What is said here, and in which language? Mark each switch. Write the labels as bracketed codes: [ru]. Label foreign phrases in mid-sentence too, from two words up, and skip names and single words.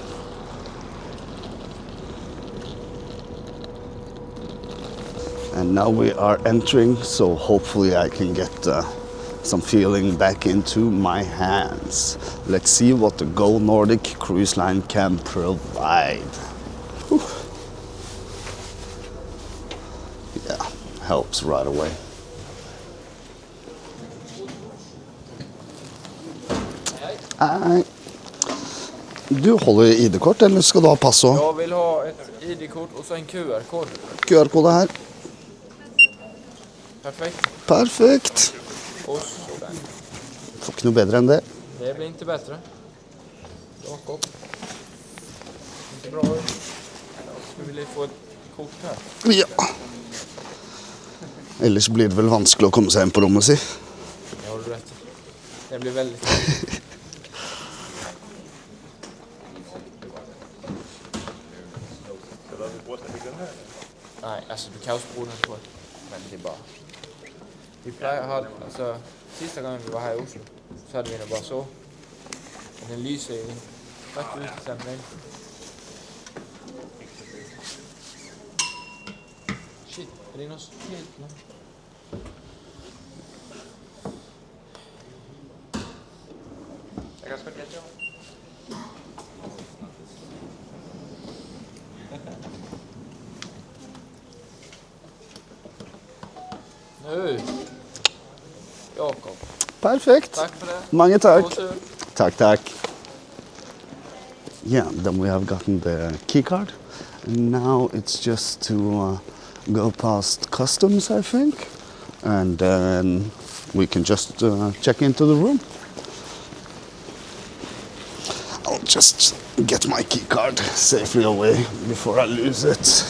[en] And now we are entering, so hopefully I can get some feeling back into my hands. Let's see what the Go-Nordic Cruise Line can provide. Whew. Yeah, helps right away. [da] Nej. [no] Du holder ID-kort, eller skal du ha pass også? [sv] Jag vill ha ett ID-kort och så en QR-kod. [no] QR-kode her. Perfekt. Perfekt. [sv] Och sådär. Får inte något bättre än det. Det blir inte bättre. Jakob. Inte bra ut. Ska vi få ett kort här? [no] Ja. Ellers blir det väl vanskelig å komme seg inn på rommet si. [sv] Det har du rätt i. Det blir väldigt... [da] Nej, alltså du kan ju bruge den på. [sv] Men det är bara... [da] Vi plejer at have... Altså, sidste gang vi var her i Oslo, så havde vi den bare så. Og den lyser i ret ud til sådan en. Shit, er det noget helt nu? Jeg kan også godt hjælpe jer. Jakob. Perfekt. [sv] Tack för det. [no] Mange takk. God tur. Takk, takk. [en] Yeah, then we have gotten the key card. And now it's just to go past customs, I think. And then we can just check into the room. I'll just get my key card safely away before I lose it.